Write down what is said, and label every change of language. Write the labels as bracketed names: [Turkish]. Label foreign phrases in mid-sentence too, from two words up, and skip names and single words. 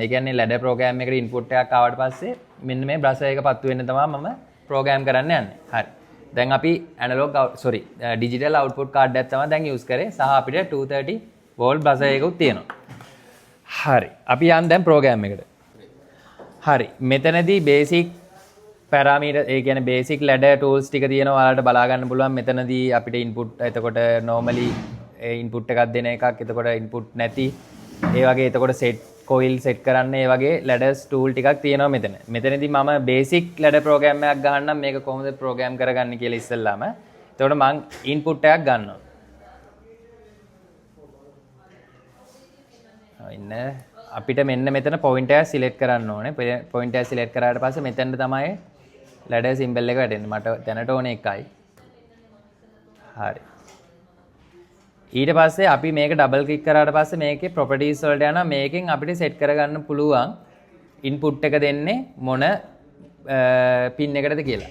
[Sinhala] ඒ කියන්නේ [English] ladder program [Sinhala] එකට input එකක් ආවට පස්සේ මෙන්න මේ brush එක පත්තු වෙන්න තමයි මම program කරන්න යන්නේ. හරි. දැන් අපි [English] analog digital output card [Sinhala] එකක් තමයි දැන් use කරේ සහ අපිට 230 [English] volt brush [Sinhala] එකකුත් තියෙනවා. හරි. අපි යන් දැන් program එකට. හරි. මෙතනදී [English] basic parameter [Sinhala] ඒ කියන්නේ [English] basic ladder tools [Sinhala] ටික තියෙනවා ඔයාලට බලා ගන්න පුළුවන්. මෙතනදී අපිට input එතකොට [English] normally input [Sinhala] එකක් දෙන එකක් එතකොට input නැති ඒ වගේ එතකොට [English] set coil set [Sinhala] කරන්න ඒ වගේ [English] ladders tool [Sinhala] ටිකක් තියෙනවා මෙතන. මෙතනදී මම [English] basic ladder program [Sinhala] එකක් ගහන්නම් මේක කොහොමද program කරගන්නේ කියලා ඉස්සෙල්ලාම. එතකොට මම input එකක් ගන්නවා. ඉන්න අපිට මෙන්න මෙතන point එක select කරන්න ඕනේ. point එක select කරාට පස්සේ මෙතනට තමයි [English] ladder symbol [Sinhala] එක වැටෙන්නේ. මට දැනට ඕනේ එකයි. හරි. ඊට පස්සේ අපි මේක [English] double click [Sinhala] කරාට පස්සේ මේකේ properties වලට යනවා. මේකෙන් අපිට set කරගන්න පුළුවන් input එක දෙන්නේ මොන pin එකටද කියලා.